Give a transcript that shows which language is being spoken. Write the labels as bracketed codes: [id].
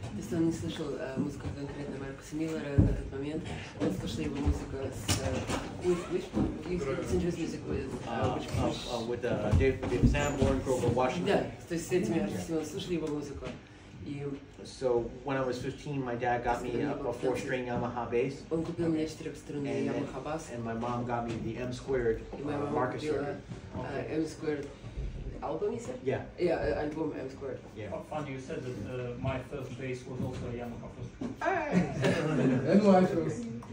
[ru] То есть он не слышал музыку конкретно Маркуса Миллера на тот момент, он слышал его музыку с [en] his music with David Sanborn, Grover Washington. [ru] Да, то есть с этими артистами он слышал его музыку. [en] So when I was 15, my dad got me a 4-string Yamaha bass. [ru] Он купил мне 4-струнный Yamaha bass. [en] And my mom got me the M-squared Marcus record. M-squared album, you said? Yeah. Yeah, album M-squared. Yeah. Funny you said that my first bass was also a Yamaha first. And my first.